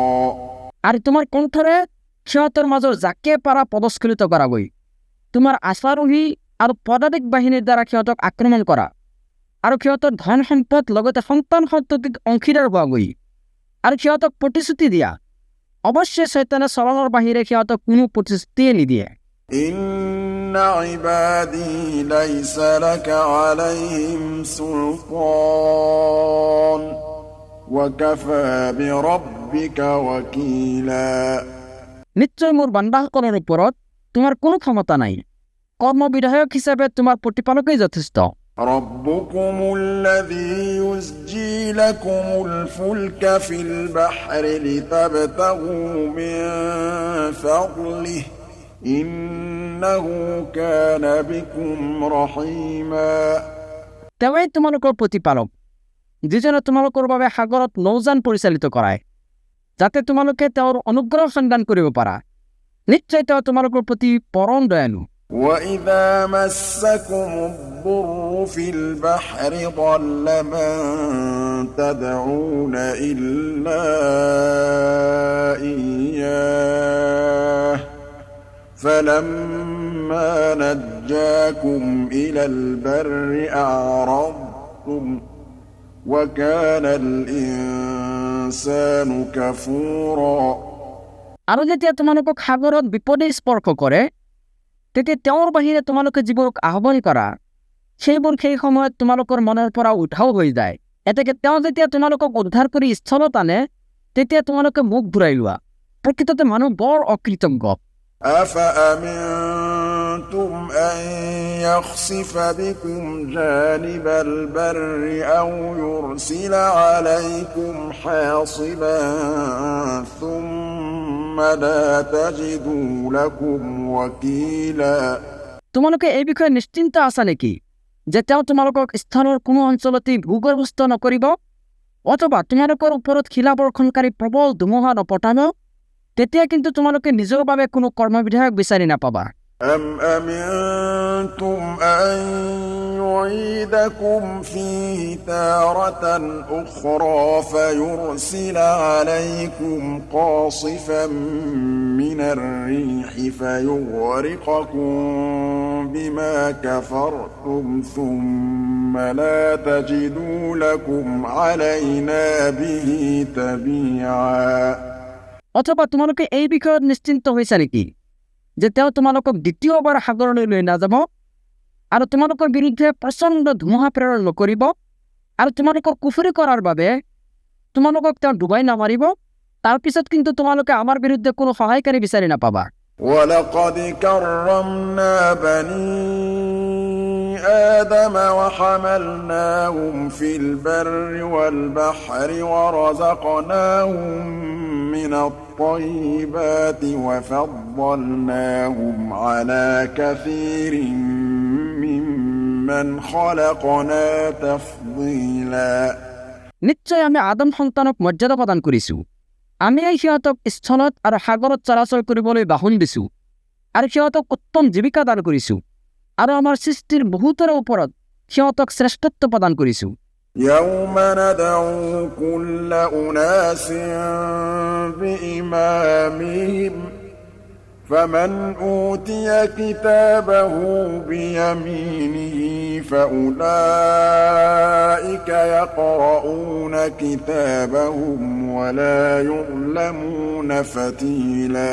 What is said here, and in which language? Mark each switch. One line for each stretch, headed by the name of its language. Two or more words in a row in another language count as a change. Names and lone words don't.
Assamese: আৰু তোমাৰ কণ্ঠৰে সিহঁতৰ মাজৰ যাকে পাৰা পদস্খলিত কৰাগৈ তোমাৰ আশ্বাৰোহী আৰু পদাতিক বাহিনীৰ দ্বাৰা সিহঁতক আক্ৰমণ কৰা আৰু সিহঁতৰ ধন সম্পদ লগতে সন্তান সন্ততিক অংশীদাৰ হোৱাগৈ আৰু সিহঁতক প্ৰতিশ্ৰুতি দিয়া অৱশ্যে শয়তানে চৰণৰ বাহিৰে সিহঁতক কোনো প্ৰতিশ্ৰুতিয়ে নিদিয়ে
Arabic: إن عبادي ليس لك عليهم سلطان وكفى بربك وكيلا
Assamese: নিশ্চয় মোৰ বান্দাসকলৰ ওপৰত তোমাৰ কোনো ক্ষমতা নাই কৰ্মবিধায়ক হিচাপে তোমাৰ প্ৰতিপালকেই যথেষ্ট
Arabic: ربكم الذي يزجي لكم الفلك في البحر لتبتغوا من فضله إنه كان بكم رحيما
Assamese: তেওঁই তোমালোকৰ প্ৰতিপালক যিজনে তোমালোকৰ বাবে সাগৰত নৌযান পৰিচালিত কৰায় যাতে তোমালোকে তেওঁৰ অনুগ্ৰহ সন্ধান কৰিব পাৰা নিশ্চয় তেওঁ তোমালোকৰ প্ৰতি পৰম দয়ালু
Arabic: وإذا مسكم الضر في البحر ضل من تدعون إلا إياه فلما نجاكم إلى البر أعرضتم وكان الإنسان كفورا
Assamese: আৰু যেতিয়া তোমালোকক সাগৰত বিপদে স্পৰ্শ কৰে তেতিয়া তেওঁৰ বাহিৰে তোমালোকে যিবোৰক আহ্বান কৰা সেইবোৰ সেই সময়ত তোমালোকৰ মনৰ পৰা উধাও হৈ যায় এতেকে তেওঁ যেতিয়া তোমালোকক উদ্ধাৰ কৰি স্থলত আনে তেতিয়া তোমালোকে মুখ ঘূৰাই লোৱা প্ৰকৃততে মানুহ বৰ অকৃতজ্ঞ
Arabic: أفأمنتم أن يخسف بكم جانب البر أو يرسل عليكم حاصبا ثم لا تجدوا لكم وكيلا
Assamese: তোমালোকে এই বিষয়ে নিশ্চিন্ত আছা নেকি যে তেওঁ তোমালোকক স্থানৰ কোনো অঞ্চলতে ভূগৰ্ভস্থ নকৰিব অথবা তোমালোকৰ ওপৰত শিলাবৰ্ষণকাৰী প্ৰবল ধুমুহা নপঠাব তেতিয়া কিন্তু তোমালোকে নিজৰ বাবে কোনো কৰ্মবিধায়ক বিচাৰি নাপাবা।
Arabic: أم أمنتم أن يعيدكم فيه تارة أخرى فيرسل عليكم قاصفا من الريح فيغرقكم بما كفرتم ثم لا تجدوا لكم علينا به تبيعا।
Assamese: অথবা তোমালোকে এই বিষয়ত নিশ্চিন্ত হৈছা নেকি যে তেওঁ তোমালোকক দ্বিতীয়বাৰ সাগৰলৈ লৈ নাযাব আৰু তোমালোকৰ বিৰুদ্ধে প্ৰচণ্ড ধুমুহা প্ৰেৰণ নকৰিব আৰু তোমালোকৰ কুফৰি কৰাৰ বাবে তোমালোকক তেওঁ ডুবাই নামাৰিব, তাৰপিছত কিন্তু তোমালোকে আমাৰ বিৰুদ্ধে কোনো সহায়কাৰী বিচাৰি নাপাবা।
Arabic: ولقد كرمنا بني آدم وحملناهم في البر والبحر ورزقناهم من الطيبات وفضلناهم على كثير ممن خلقنا تفضيلا।
Assamese: নিশ্চয় আমি আদম সন্তানক মৰ্যাদা প্ৰদান কৰিছোঁ। আমি সিহঁতক স্থলত আৰু সাগৰত চলাচল কৰিবলৈ বাহন দিছোঁ আৰু সিহঁতক উত্তম জীৱিকা দান কৰিছোঁ আৰু আমাৰ সৃষ্টিৰ বহুতৰ ওপৰত সিহঁতক শ্ৰেষ্ঠত্ব প্ৰদান কৰিছোঁ।
Arabic: يوم ندعو كل أناس بإمامهم فمن أوتي كتابه بيمينه فأولئك يقرؤون كتابهم ولا يظلمون فتيلا।